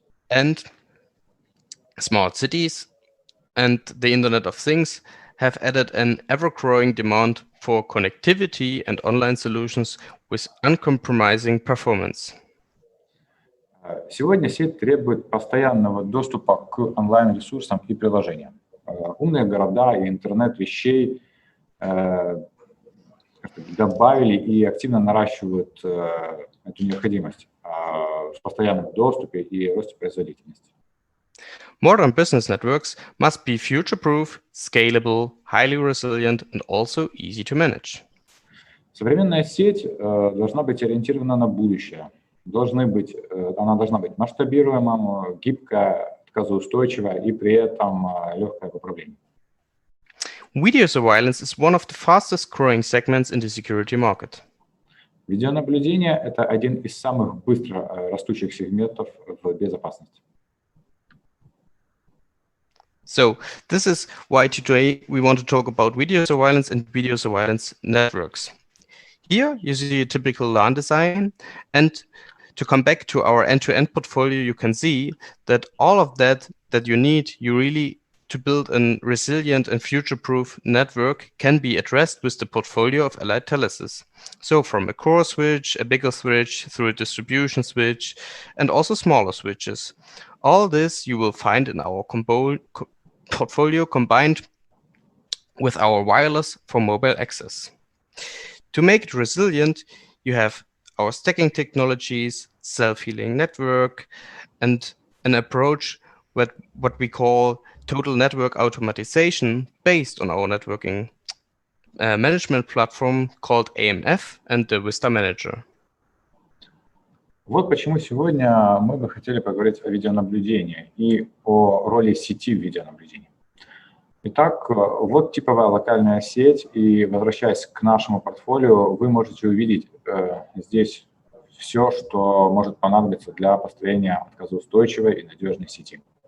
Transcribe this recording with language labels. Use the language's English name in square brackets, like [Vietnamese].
[English] And smart cities and the Internet of Things have added an ever-growing demand for connectivity and online solutions with uncompromising performance. [Russian] Сегодня сеть требует постоянного доступа к онлайн-ресурсам и приложениям. Умные города и интернет вещей добавили и активно наращивают эту необходимость в постоянном доступе и росте производительности. [English] Modern business networks must be future-proof, scalable, highly resilient, and also easy to manage. [Russian] Современная сеть должна быть ориентирована на будущее. Она должна быть масштабируемой, гибкая, отказоустойчивая и при этом легкая в управлении. [English] Video surveillance is one of the fastest growing segments in the security market. [Russian] Видеонаблюдение – это один из самых быстро растущих сегментов в безопасности. [English] So this is why today we want to talk about video surveillance and video surveillance networks. Here you see a typical LAN design, and to come back to our end-to-end portfolio, you can see that all of that you need, to build a resilient and future-proof network can be addressed with the portfolio of Allied Telesis. So from a core switch, a bigger switch, through a distribution switch, and also smaller switches. All this you will find in our portfolio combined with our wireless for mobile access. To make it resilient, you have our stacking technologies, self-healing network, and an approach what we call total network automatization based on our networking management platform called AMF and the Vista Manager. [Russian] Вот почему сегодня мы бы хотели поговорить о видеонаблюдении и о роли сети в видеонаблюдении. Итак, вот типовая локальная сеть, и возвращаясь к нашему портфолио, вы можете увидеть здесь все, что может понадобиться для построения отказоустойчивой и надежной сети.